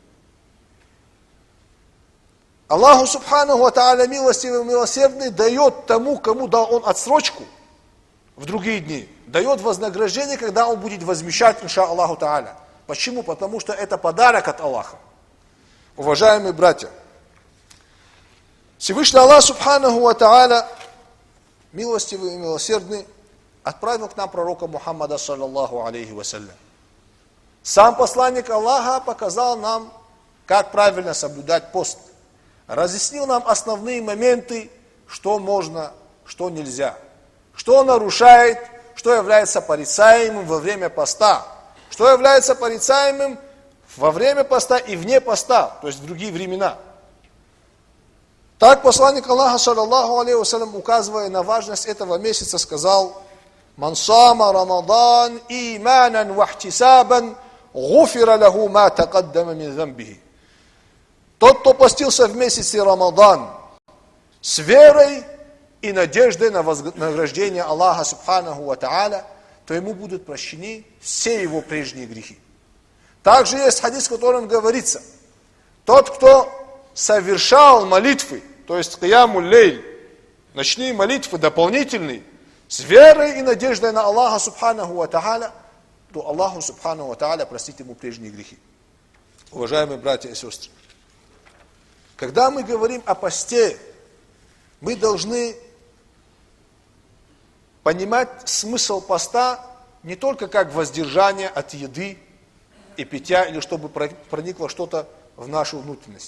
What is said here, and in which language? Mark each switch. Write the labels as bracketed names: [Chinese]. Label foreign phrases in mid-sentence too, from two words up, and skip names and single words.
[Arabic] الله سبحانه وتعالى [Russian] милостивый и милосердный дает тому, кому дал он отсрочку в другие дни, дает вознаграждение, когда он будет возмещать, [Arabic] إن شاء الله تعالى. [Russian] Почему? Потому что это подарок от Аллаха. Уважаемые братья, Всевышний [Arabic] الله سبحانه وتعالى, [Russian] милостивый и милосердный, отправил к нам пророка Мухаммада, [Arabic] صلى الله عليه وسلم. [Russian] Сам посланник Аллаха показал нам, как правильно соблюдать пост. Разъяснил нам основные моменты, что можно, что нельзя. Что нарушает, что является порицаемым во время поста. Что является порицаемым во время поста и вне поста, то есть в другие времена. Так посланник Аллаха, [Arabic] صلى الله عليه وسلم, [Russian] указывая на важность этого месяца, сказал: [Arabic] «من صام رمضان إيمانا واحتسابا غفر له ما تقدم من ذنبه». [Russian] Тот, кто постился в месяце Рамадан с верой и надеждой на вознаграждение Аллаха [Arabic] سبحانه وتعالى, [Russian] то ему будут прощены все его прежние грехи. Также есть хадис, в котором говорится: тот, кто совершал молитвы, то есть [Arabic] قيام الليل, [Russian] ночные молитвы дополнительные, с верой и надеждой на Аллаха [Arabic] سبحانه وتعالى, [Russian] то [Arabic] الله سبحانه وتعالى [Russian] простит ему прежние грехи. Уважаемые братья и сестры, когда мы говорим о посте, мы должны понимать смысл поста не только как воздержание от еды и питья, или чтобы проникло что-то в нашу внутренность.